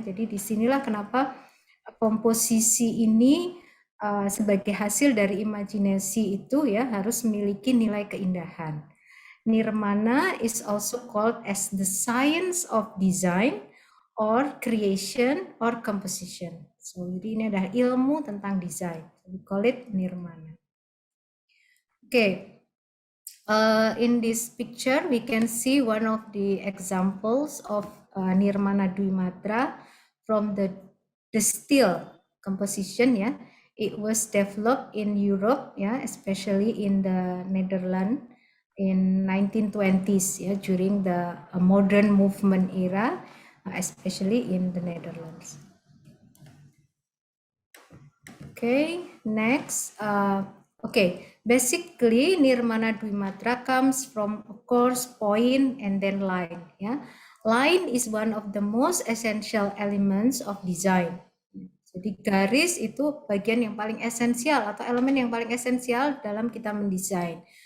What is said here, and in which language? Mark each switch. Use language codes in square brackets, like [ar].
[id] Jadi disinilah kenapa komposisi ini sebagai hasil dari imajinasi itu, ya, harus memiliki nilai keindahan. [en] Nirmana is also called as the science of design or creation or composition. [id] So jadi ini adalah ilmu tentang desain. [en] We call it nirmana. Okay. In this picture we can see one of the examples of nirmana dwimatra from the steel composition, ya. It was developed in Europe, ya, especially in the Netherlands in 1920s, ya, during the modern movement era, especially in the Netherlands. Okay, next. Okay, basically nirmana dwimatra comes from, of course, point and then line, ya. Line is one of the most essential elements of design. [id] Jadi garis itu bagian yang paling esensial atau elemen yang paling esensial dalam kita mendesain.